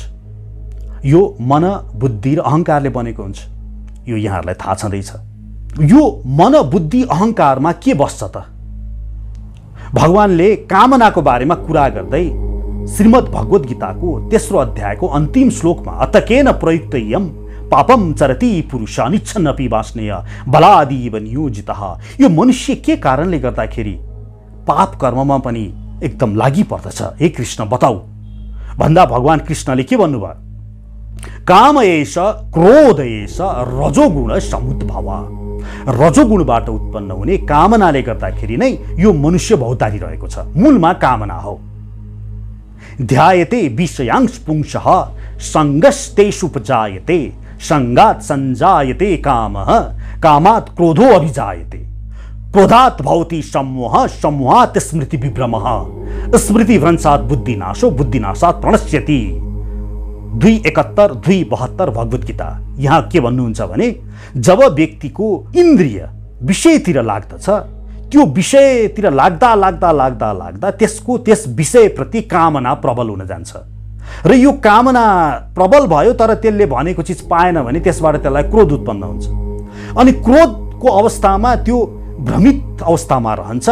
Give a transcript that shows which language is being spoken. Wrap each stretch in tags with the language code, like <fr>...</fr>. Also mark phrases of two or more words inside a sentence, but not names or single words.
<ne>यो मन, बुद्धि र अहंकारले बनेको हुन्छ। यो यहाँहरूलाई थाहा छँदैछ। यो मन, बुद्धि, अहंकारमा के बस्छ त? भगवानले कामनाको बारेमा कुरा गर्दै श्रीमद् भगवत गीताको तेस्रो अध्यायको अन्तिम श्लोकमा</ne> <sa>अतकेन प्रयुक्तयम् पापम चरति पुरुष अनिच्छन्नपि वास्नेय बलादीव नियोजितः,</sa> <ne>यो मनुष्य के कारणले गर्दाखेरि पाप कर्ममा पनि एकदम लागि पर्दछ, हे कृष्ण बताऊ भन्दा भगवान कृष्णले के भन्नुभयो?</ne> <sa>काम एष क्रोध एष रजोगुण समुद्भव,</sa> <ne>रजोगुणबाट उत्पन्न हुने कामनाले गर्दाखेरि नै यो मनुष्य भौतारी रहेको छ। मूलमा कामना हो।</ne> <sa>ध्यायते विषयांश पुंसः संगस्तेषुपजायते संगात् संजायते कामः कामात् क्रोधो अभिजायते क्रोधात् भवति सम्मोहः सम्मोहात् स्मृति विभ्रमः स्मृति भ्रंशात् बुद्धिनाशो बुद्धिनाशात् प्रणश्यति।</sa> <ne>2:71, 2:72 भगवत गीता। यहाँ के भन्नुहुन्छ भने जब व्यक्तिको इन्द्रिय विषयतिर लाग्दछ, त्यो विषयतिर लाग्दा लाग्दा लाग्दा लाग्दा त्यसको त्यस विषयप्रति कामना प्रबल हुन जान्छ र यो कामना प्रबल भयो तर त्यसले भनेको चिज पाएन भने त्यसबाट त्यसलाई क्रोध उत्पन्न हुन्छ अनि क्रोधको अवस्थामा त्यो भ्रमित अवस्थामा रहन्छ।</ne>